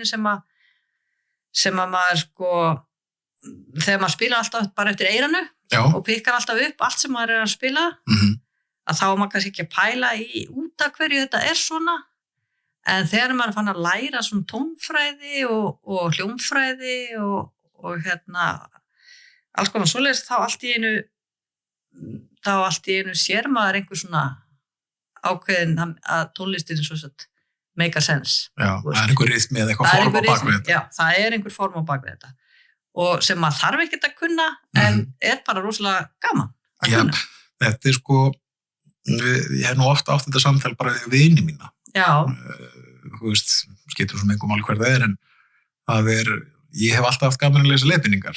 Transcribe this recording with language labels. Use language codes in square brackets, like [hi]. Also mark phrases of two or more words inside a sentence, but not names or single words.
[is] sem að maður sko þegar maður spila alltaf bara eftir eyranu og pikkar alltaf upp allt sem maður að spila að þá maður kannski ekki að pæla í út af hverju þetta svona en þegar maður fann að læra svona tónfræði og hljómfræði og alls konar svoleiðis þá allt í einu sér maður einhver svona ákveðin að tónlistin svo satt [en] make a sense. [is] Já, það einhver rytmi eða eitthvað form á bakvið þetta. Já, það einhver form á bakvið þetta. Og sem maður þarf ekkert að kunna, en bara rosalega gaman að kunna. Þetta sko, ég hef nú ofta átt þetta samtal bara við vini mína. Já. Þú veist, skiptir svo mengum alveg hver það en ég hef alltaf haft gaman að lesa leiðbeiningar.